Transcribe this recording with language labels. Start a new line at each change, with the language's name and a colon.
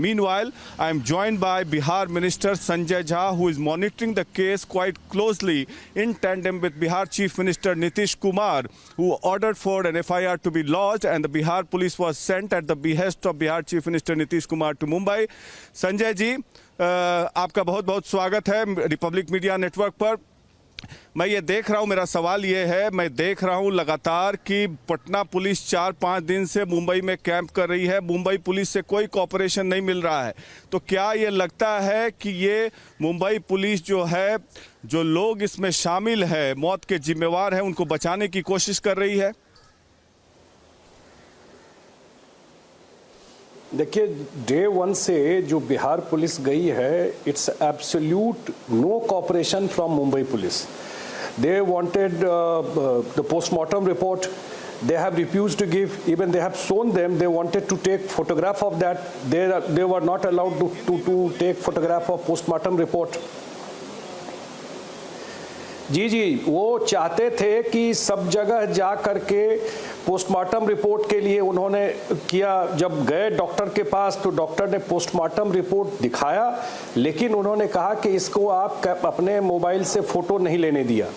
English: Meanwhile, I am joined by Bihar Minister Sanjay Jha, who is monitoring the case quite closely in tandem with Bihar Chief Minister Nitish Kumar, who ordered for an FIR to be lodged, and the Bihar police was sent at the behest of Bihar Chief Minister Nitish Kumar to Mumbai.
Hindi: Sanjay ji, आपका बहुत बहुत स्वागत है Republic media network पर। मैं ये देख रहा हूँ, मेरा सवाल ये है, मैं देख रहा हूँ लगातार कि पटना पुलिस 4-5 दिन से मुंबई में कैंप कर रही है, मुंबई पुलिस से कोई कोऑपरेशन नहीं मिल रहा है। तो क्या ये लगता है कि ये मुंबई पुलिस जो है, जो लोग इसमें शामिल है, मौत के जिम्मेवार हैं, उनको बचाने की कोशिश कर रही है? देखिए, डे 1 से जो बिहार पुलिस गई है,
English: It's absolute no cooperation from Mumbai police. They wanted the postmortem report, they have refused to give. Even they have shown them, they wanted to take photograph of that, they were not allowed to take photograph of postmortem report.
Hindi: जी, वो चाहते थे कि सब जगह जा करके postmortem report के लिए उन्होंने किया। जब गए डॉक्टर के पास तो डॉक्टर ने पोस्टमार्टम रिपोर्ट दिखाया, लेकिन उन्होंने कहा कि इसको आप अपने मोबाइल से फ़ोटो नहीं लेने दिया।